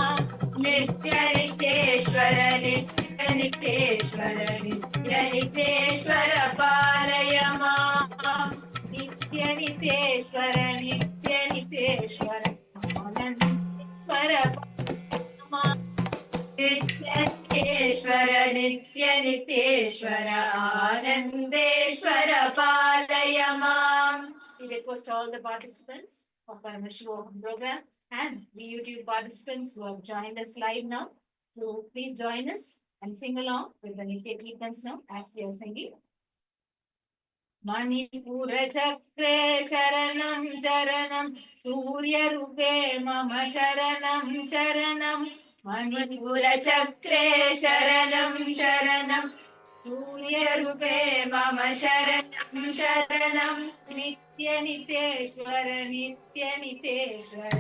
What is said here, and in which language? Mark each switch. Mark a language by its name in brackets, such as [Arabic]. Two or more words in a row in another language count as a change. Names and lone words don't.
[Sanskrit] Nityaniteshwara Nityaniteshwara Nityaniteshwara Palayama Nityaniteshwara Nityaniteshwara Anandeshwara Palayama Nityaniteshwara Nityaniteshwara Anandeshwara Palayama. [English] We request all the participants of Paramashivoham program and the YouTube participants who have joined us live now to please join us and sing along with the Nitya Kirtans now as we are singing. [Sanskrit] Manipura Chakre Sharanam Sharanam Surya Rupe Mama Sharanam Sharanam Manipura Chakre Sharanam Sharanam Surya Rupe Mama Sharanam Sharanam Nityaniteshwara Nityaniteshwara